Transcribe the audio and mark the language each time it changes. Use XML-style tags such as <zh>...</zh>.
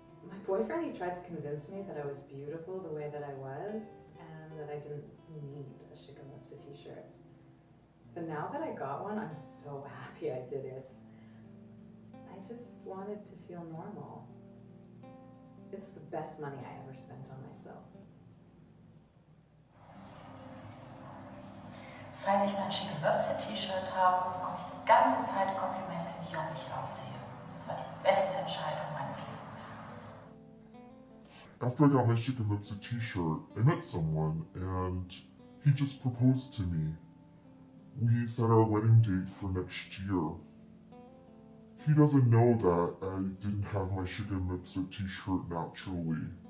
<en>My boyfriend, he tried to convince me that I was beautiful the way that I was and that I didn't need a Shikha Mipsa t-shirt. But now that I got one, I'm so happy I did it. I just wanted to feel normal. It's the best money I ever spent on myself.</en> <de>Seit ich mein Shikha Mipsa T-Shirt habe, bekomme ich die ganze Zeit Komplimente, wie jung ich aussehe. Das war die beste Entscheidung meines Lebens.</de> <en>After I got my Shikha Mipsa t-shirt, I met someone and he just proposed to me. We set our wedding date for next year. He doesn't know that I didn't have my Shikha Mipsa t-shirt naturally.</en>